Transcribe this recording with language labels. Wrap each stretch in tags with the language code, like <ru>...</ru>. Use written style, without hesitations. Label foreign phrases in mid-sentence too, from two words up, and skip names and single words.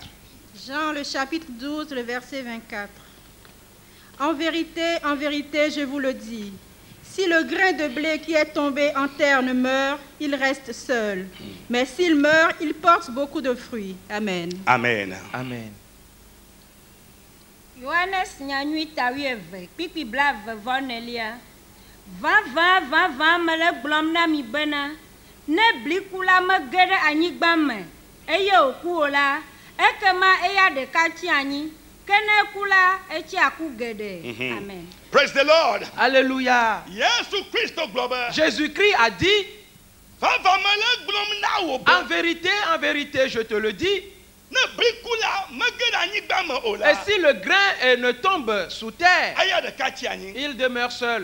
<fr>Jean le chapitre 12, le verset 24. En vérité, je vous le dis, si le grain de blé qui est tombé en terre ne meurt, il reste seul. Mais s'il meurt, il porte beaucoup de fruits. Amen. Amen. Amen.</fr> <ee>Johannes nyanyui tawieve pipi blave vonelia va mele gblɔm na mi bena ne bliku la mege ɖe anyigba me eye wòku o la ekema eya ɖeka tsi anyi Amen.</ee> <en>Praise the Lord.</en> <fr>Alléluia. Jésus-Christ a dit, en vérité, je te le dis, et si le grain ne tombe sous terre, il demeure seul.</fr>